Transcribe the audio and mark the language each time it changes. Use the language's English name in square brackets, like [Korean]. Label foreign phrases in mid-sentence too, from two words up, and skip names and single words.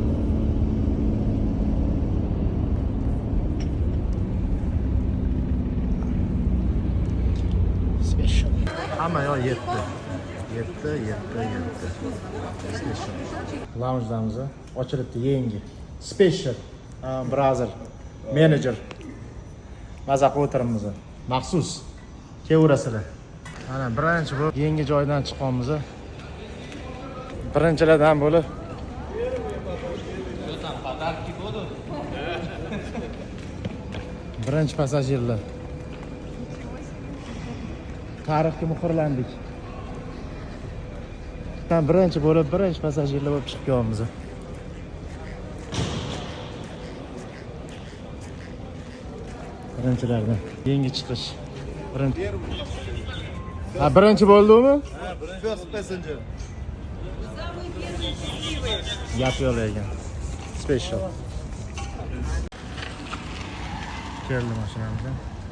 [Uzbek] Special. Hamma yoq yetdi. Special. Lounge'damiz ochilibdi yangi. [English] Special. Brother, manager. [Uzbek] Maza qilib o'tiribmiz. Maxsus. Kelaverasizlar. Mana birinchi bu yangi joydan chiqqanmiz. Birinchilardan bo'lib. Birinchi passajirlar. Tarixga muhrlandik. Birinchi bo'lib, birinchi passajirlar bo'lib chiqqanmiz. Birinchilardan. Yangi chiqish. Birinchi bo'ldimi? [English] First passenger. [Uzbek] Gap yo'q ekan. Special. Keldi mashinamizdan.